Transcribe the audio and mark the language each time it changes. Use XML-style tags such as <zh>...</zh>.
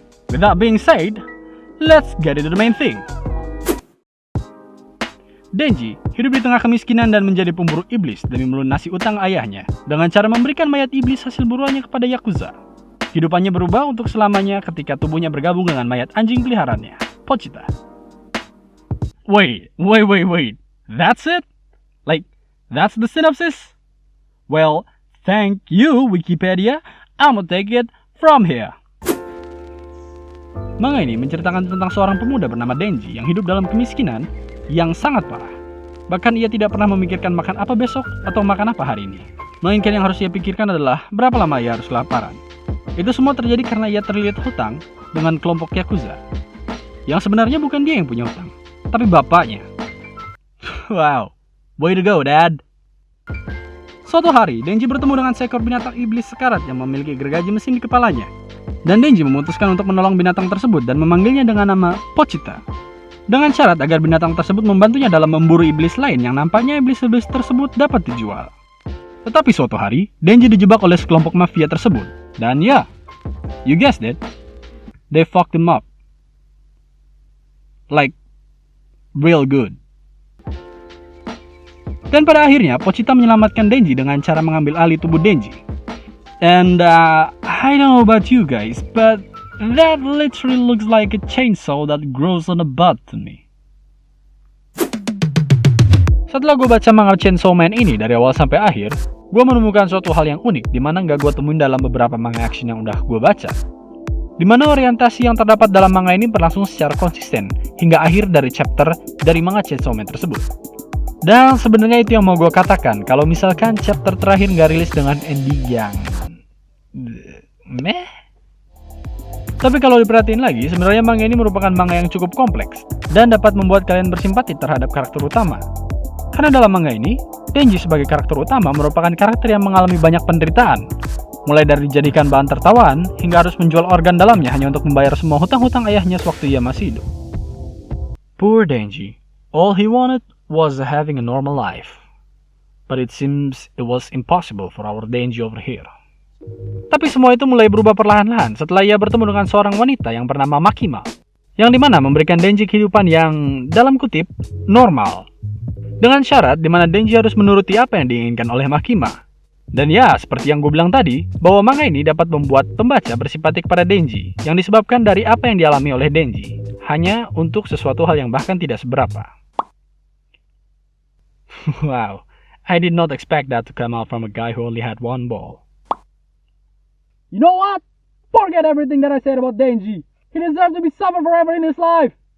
<en>With that being said, let's get into the main thing.</en> <id>Denji hidup di tengah kemiskinan dan menjadi pemburu iblis demi melunasi utang ayahnya dengan cara memberikan mayat iblis hasil buruannya kepada Yakuza. Hidupannya berubah untuk selamanya ketika tubuhnya bergabung dengan mayat anjing peliharaannya, Pochita.</id> <en>Wait. That's it? Like, that's the synopsis? Well, thank you Wikipedia, I'ma take it from here.</en> <id>Manga ini menceritakan tentang seorang pemuda bernama Denji yang hidup dalam kemiskinan yang sangat parah. Bahkan ia tidak pernah memikirkan makan apa besok atau makan apa hari ini. Melainkan yang harus ia pikirkan adalah berapa lama ia harus kelaparan. Itu semua terjadi karena ia terlilit hutang dengan kelompok Yakuza. Yang sebenarnya bukan dia yang punya hutang, tapi bapaknya.</id> <en>Wow, way to go dad.</en> <id>Suatu hari, Denji bertemu dengan seekor binatang iblis sekarat yang memiliki gergaji mesin di kepalanya. Dan Denji memutuskan untuk menolong binatang tersebut dan memanggilnya dengan nama Pochita, dengan syarat agar binatang tersebut membantunya dalam memburu iblis lain yang nampaknya iblis-iblis tersebut dapat dijual. Tetapi suatu hari, Denji dijebak oleh sekelompok mafia tersebut. Dan ya,</id> <en>you guessed it, they fucked him up. Like, real good.</en> <id>Dan pada akhirnya, Pochita menyelamatkan Denji dengan cara mengambil alih tubuh Denji.</id> <en>And I don't know about you guys, but that literally looks like a chainsaw that grows on a butt to me.</en> <id>Setelah gue baca manga Chainsaw Man ini dari awal sampai akhir, gue menemukan suatu hal yang unik dimana gak gue temuin dalam beberapa manga action yang udah gue baca. Dimana orientasi yang terdapat dalam manga ini berlangsung secara konsisten hingga akhir dari chapter dari manga Chainsaw Man tersebut. Dan sebenarnya itu yang mau gue katakan kalau misalkan chapter terakhir gak rilis dengan ending yang meh. Tapi kalau diperhatiin lagi, sebenarnya manga ini merupakan manga yang cukup kompleks dan dapat membuat kalian bersimpati terhadap karakter utama. Karena dalam manga ini, Denji sebagai karakter utama merupakan karakter yang mengalami banyak penderitaan, mulai dari dijadikan bahan tertawaan hingga harus menjual organ dalamnya hanya untuk membayar semua hutang-hutang ayahnya sewaktu ia masih hidup.</id> <en>Poor Denji, all he wanted was having a normal life. But it seems it was impossible for our Denji over here.</en> <id>Tapi semua itu mulai berubah perlahan-lahan setelah ia bertemu dengan seorang wanita yang bernama Makima, yang dimana memberikan Denji kehidupan yang, dalam kutip, normal. Dengan syarat dimana Denji harus menuruti apa yang diinginkan oleh Makima. Dan ya, seperti yang gue bilang tadi, bahwa manga ini dapat membuat pembaca bersimpati kepada Denji, yang disebabkan dari apa yang dialami oleh Denji, hanya untuk sesuatu hal yang bahkan tidak seberapa.</id> <en>Wow, I did not expect that to come out from a guy who only had one ball. You know what? Forget everything that I said about Denji. He deserves to be suffer forever in his life.</en>